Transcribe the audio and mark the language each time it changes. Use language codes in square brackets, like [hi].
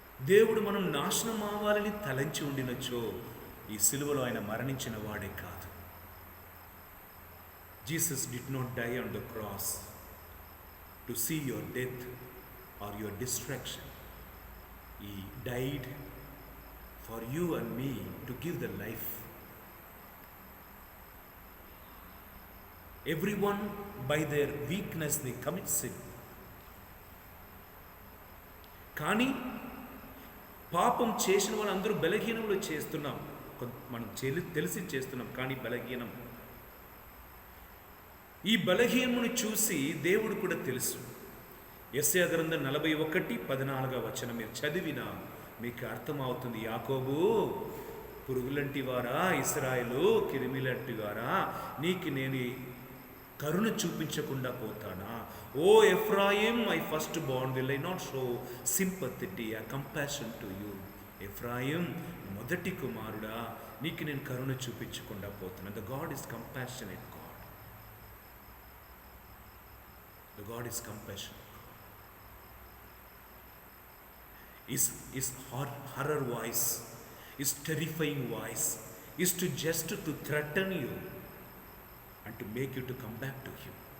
[te] దేవుడు మనం నాశనం అవ్వాలని తలంచి ఉండినచో ఈ సిలువలో ఆయన మరణించిన వాడే కాదు. [en] Jesus did not die on the cross to see your death or your destruction. He died for you and me to give the life. Everyone by their weakness they commit sin. [te] కానీ పాపం చేసిన వాళ్ళందరూ బలహీనంలో చేస్తున్నాం. మనం తెలిసి చేస్తున్నాం, కానీ బలహీనం. ఈ బలహీనమును చూసి దేవుడు కూడా తెలుసు. యెషయా గ్రంథం 41:14 మీరు చదివినా మీకు అర్థమవుతుంది. యాకోబు, పురుగులంటి వారా, ఇశ్రాయేలు కిరిమిలంటి వారా, నీకు నేను కరుణ చూపించకుండా పోతానా? [en] O Ephraim, my firstborn will I not show sympathy compassion to you. [te] Ephraim, మొదటి కుమారుడా, నీకు నేను కరుణ చూపించకుండా పోతాను. [en] The God is compassionate God. The God is compassionate. His horror voice, his terrifying voice is to just to threaten you and to make you to come back to him.